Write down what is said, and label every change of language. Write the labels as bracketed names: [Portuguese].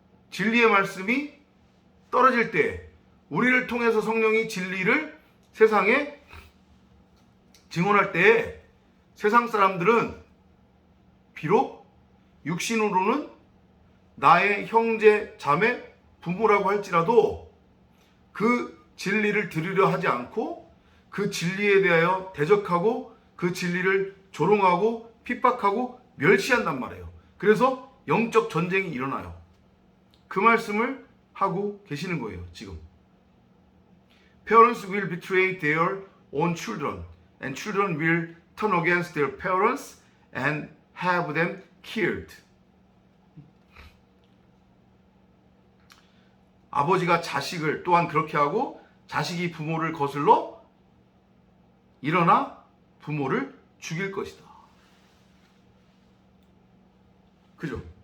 [Korean] 진리의 말씀이 떨어질 때 우리를 통해서 성령이 진리를 세상에 증언할 때에 세상 사람들은 비록 육신으로는 나의 형제, 자매, 부모라고 할지라도 그 진리를 들으려 하지 않고 그 진리에 대하여 대적하고 그 진리를 조롱하고 핍박하고 멸시한단 말이에요. 그래서 영적 전쟁이 일어나요. 그 말씀을 하고 계시는 거예요, 지금. [English] Parents will betray their own children, and children will turn against their parents and have them killed. [Korean] 아버지가 자식을 또한 그렇게 하고 자식이 부모를 거슬러 일어나 부모를 죽일 것이다. 그죠?